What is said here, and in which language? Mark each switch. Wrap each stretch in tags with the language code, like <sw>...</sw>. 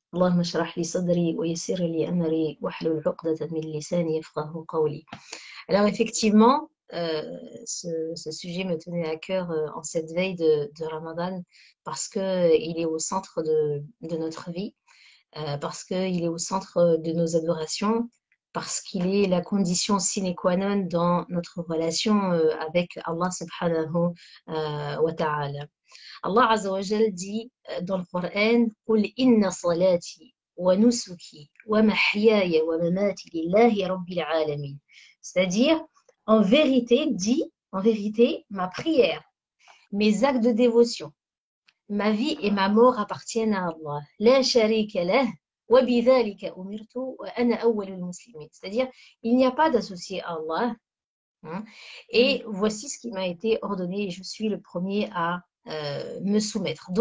<ar>اللهم اشرح لي صدري ويسر لي أمري واحلل عقدة من لساني يفقهوا قولي.</ar> <fr>Alors effectivement, ce sujet me tenait à cœur en cette veille de Ramadan parce qu'il est au centre de notre vie, parce qu'il est au centre de nos adorations, parce qu'il est la condition sine qua non dans notre relation avec Allah subhanahu wa ta'ala. Allah Azza wa Jal dit dans le Coran</fr> <ar>قُلْ إِنَّ صَلَاتِي وَنُسُكِي وَمَحْيَايَ وَمَمَاتِي لِلَّهِ رَبِّ الْعَالَمِينَ.</ar> <fr>C'est-à-dire, en vérité, ma prière, mes actes de dévotion, ma vie et ma mort appartiennent à Allah.</fr> <ar>La sharika lah wa bidhalika umirtu wa ana awwalul muslimin.</ar> <fr>C'est-à-dire, il n'y a pas d'associé à Allah. Hein, et voici ce qui m'a été ordonné et je suis le premier à me soumettre.</fr>